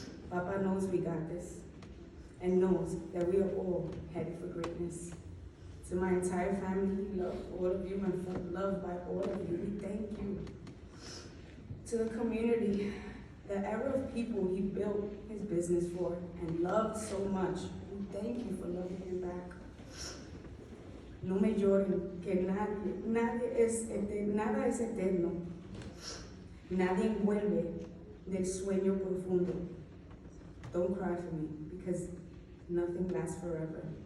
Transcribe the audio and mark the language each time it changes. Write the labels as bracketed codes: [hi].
[en] Papa knows we got this and knows that we are all headed for greatness. To my entire family, love all of you and felt loved by all of you. We thank you. To the community, the era of people he built his business for and loved so much, we thank you for loving him back. [es] No me lloren, que nada es eterno. Nadie vuelve del sueño profundo. [en] Don't cry for me, because nothing lasts forever.